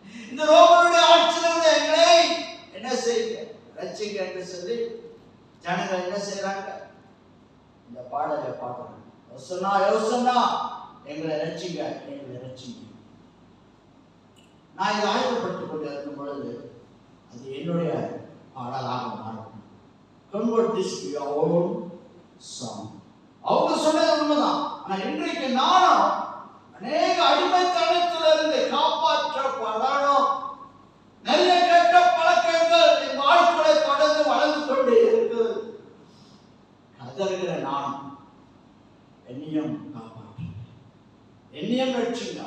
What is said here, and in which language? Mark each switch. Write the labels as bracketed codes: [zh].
[ta] இந்த ரோமனுடைய ஆட்சியிலிருந்து எங்களை என்ன செய்யுங்க, ரட்சிங்க என்று சொல்லி ஜனங்கள் என்ன செய்யறாங்க? இந்த பாடலை பாடுறாங்க. யோசனா யோசனா, எங்களை ரட்சிங்க, எங்களை ரட்சிங்க. நான் இதை ஆயத்தப்படுத்திக் கொண்டு இருக்கும் பொழுது அது என்னுடைய பாடலாக மாறும். [en] Convert this to your own song. [ta] அவங்க சொன்னது உண்மைதான். ஆனா இன்றைக்கு நானும் அநேக அடிமைத்தனத்திலிருந்து காப்பாற்றப்படணும். நல்ல கெட்ட பழக்கங்கள் என் வாழ்க்கையை தொடர்ந்து வளர்ந்து கொண்டே இருக்கிறது. கதறுகிற நானும் என்னையும் காப்பாற்று, என்னையும் ரட்சிங்க.